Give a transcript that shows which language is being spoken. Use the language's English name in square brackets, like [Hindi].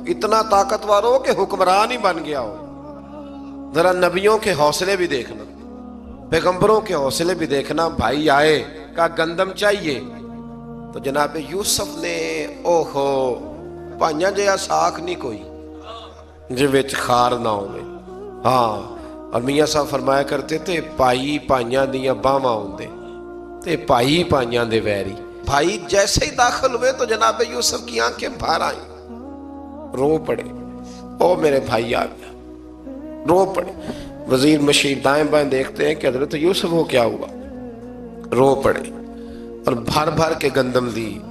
[Urdu] اتنا طاقتور ہو کہ حکمران ہی بن گیا ہو. ذرا نبیوں کے حوصلے بھی دیکھنا، پیغمبروں کے حوصلے بھی دیکھنا. بھائی آئے، کہا گندم چاہیے، تو جناب یوسف نے [Punjabi] اوہو پائیاں جیا ساکھ نہیں کوئی جی وچ خار نہ ہوئے. [Urdu] ہاں، اور میاں صاحب فرمایا کرتے تھے [Punjabi] پائی پائیاں دیاں باواں ہوندے تے پائی پائیاں دے ویری. [Urdu] بھائی جیسے ہی داخل ہوئے تو جناب یوسف کی آنکھیں بھر آئیں، رو پڑے. او میرے بھائی آ گیا، رو پڑے. وزیر مشیر دائیں بائیں دیکھتے ہیں کہ حضرت یوسف کو کیا ہوا، رو پڑے اور بھر بھر کے گندم دی.